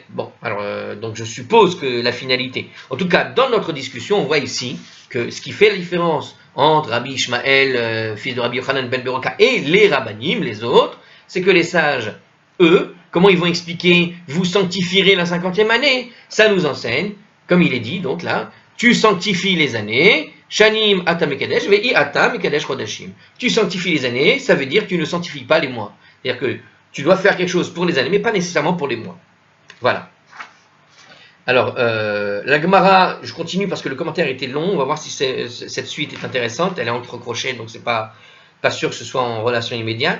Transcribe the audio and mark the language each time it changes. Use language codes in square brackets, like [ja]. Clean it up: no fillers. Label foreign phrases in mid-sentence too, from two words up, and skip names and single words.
[fr] Bon, alors, donc je suppose que la finalité. En tout cas, dans notre discussion, on voit ici que ce qui fait la différence entre Rabbi Ishmael, fils de Rabbi Yochanan ben Beroka, et les Rabbanim, les autres, c'est que les sages, eux, comment ils vont expliquer « vous sanctifierez la 50e année » Ça nous enseigne, comme il est dit, donc là, tu sanctifies les années, [he] שנים אתה מקדש ואי אתה מקדש חודשים. [fr] Tu sanctifies les années, ça veut dire que tu ne sanctifies pas les mois. C'est-à-dire que tu dois faire quelque chose pour les années, mais pas nécessairement pour les mois. Voilà. Alors, la Gemara, je continue parce que le commentaire était long, on va voir si cette suite est intéressante, elle est entre crochets, donc c'est pas sûr que ce soit en relation immédiate.